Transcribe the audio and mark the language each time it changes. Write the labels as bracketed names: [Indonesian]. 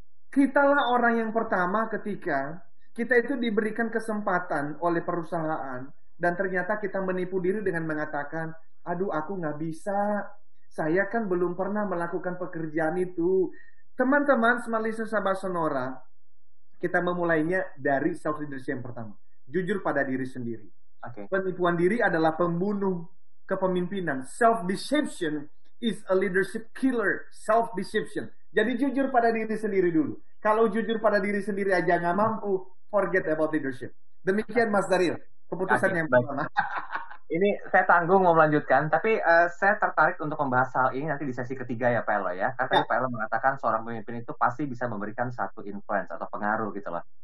[Indonesian] Kitalah orang yang pertama ketika kita itu diberikan kesempatan oleh perusahaan, dan ternyata kita menipu diri dengan mengatakan, aduh aku nggak bisa, saya kan belum pernah melakukan pekerjaan itu. Teman-teman, smart listener sahabat Sonora, kita memulainya dari self leadership yang pertama. Jujur pada diri sendiri. Penipuan diri adalah pembunuh kepemimpinan. [English] Self-deception is a leadership killer. Self-deception. [Indonesian] Jadi jujur pada diri sendiri dulu. Kalau jujur pada diri sendiri aja nggak mampu, [English] forget about leadership. [Indonesian] Demikian Mas Daril, keputusan yang pertama. Ini saya tanggung mau melanjutkan, tapi saya tertarik untuk membahas hal ini nanti di sesi ketiga ya Pak Elo ya. Karena Pak Elo mengatakan seorang pemimpin itu pasti bisa memberikan satu influence atau pengaruh gitu loh.